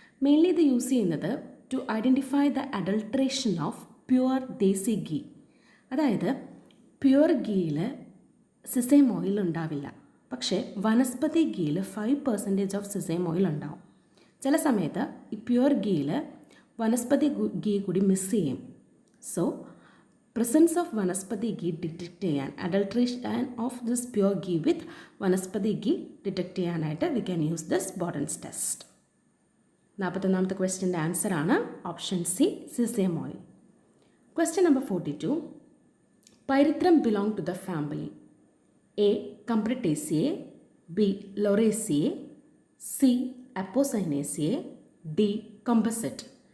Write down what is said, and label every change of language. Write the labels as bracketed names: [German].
[English] Mainly ഇത് use ചെയ്യുന്നത് to identify the adulteration of pure desi ghee. [Malayalam] അതായത് പ്യുവർ ഗീയിൽ സിസേം ഓയിൽ ഉണ്ടാവില്ല, പക്ഷേ വനസ്പതി ഗീയിൽ 5% ഓഫ് സിസേം ഓയിൽ ഉണ്ടാവും. ചില സമയത്ത് ഈ പ്യുവർ ഗീയിൽ വനസ്പതി ഗീ കൂടി മിസ് ചെയ്യും. [English] So presence of vanaspati ghee detect ചെയ്യാൻ, adulteration of this pure ghee with vanaspati ghee detect ചെയ്യാനായിട്ട് we can use this Borden's test. [Malayalam] 41ാമത്തെ ക്വസ്റ്റ്യൻ്റെ answer ആണ് option C സിസേം oil. [English] Question number 42. Pyrethrum belong to the family. A Combretaceae, B Lauraceae, C Apocynaceae, D Compositae.